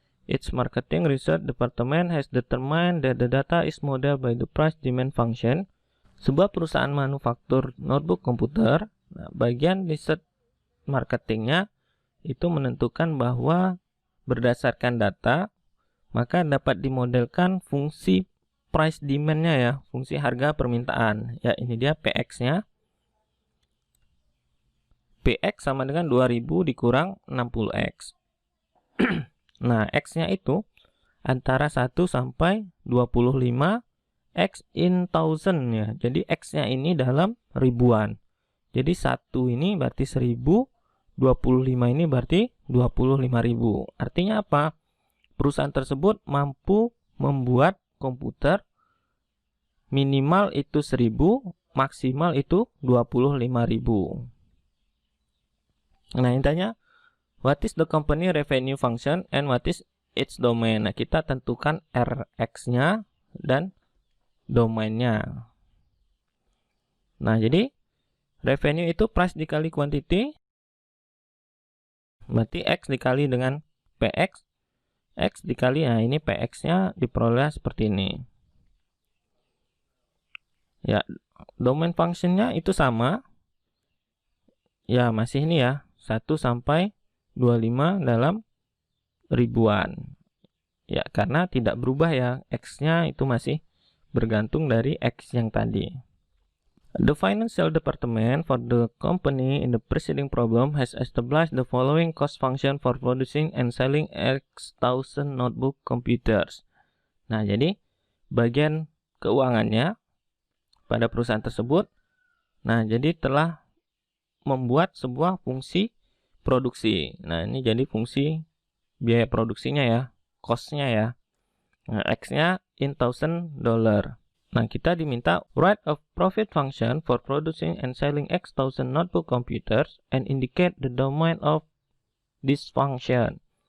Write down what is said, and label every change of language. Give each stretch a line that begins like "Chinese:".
English: Its marketing research department has determined that the data is modeled by the price demand function.
Indonesian: Sebuah perusahaan manufaktur notebook komputer, nah, bagian research marketingnya itu menentukan bahwa berdasarkan data, maka dapat dimodelkan fungsi price demand-nya ya, fungsi harga permintaan. Ya, ini dia PX-nya. PX sama dengan 2000 dikurang 60X. Nah, X-nya itu antara 1 sampai 25 X
English: in thousand
Indonesian: ya. Jadi X-nya ini dalam ribuan. Jadi 1 ini berarti 1000, 25 ini berarti 25.000. Artinya apa? Perusahaan tersebut mampu membuat komputer minimal itu 1000, maksimal itu 25.000. Nah, intinya,
English: what is the company revenue function and what is its domain?
Indonesian: Nah, kita tentukan Rx-nya dan domainnya. Nah, jadi revenue itu price dikali quantity, berarti X dikali dengan PX, X dikali, nah ini PX-nya diperoleh seperti ini. Ya, domain functionnya itu sama. Ya, masih ini ya, 1 sampai 25 dalam ribuan. Ya, karena tidak berubah ya, X-nya itu masih bergantung dari X yang tadi.
English: The financial department for the company in the preceding problem has established the following cost function for producing and selling X thousand notebook computers.
Indonesian: Nah, jadi bagian keuangannya pada perusahaan tersebut, nah jadi telah membuat sebuah fungsi produksi. Nah, ini jadi fungsi biaya produksinya ya, cost-nya ya.
English: Nah, X-nya in $1,000.
Indonesian: Nah, kita diminta
English: write a profit function for producing and selling X thousand notebook computers and indicate the domain of this function.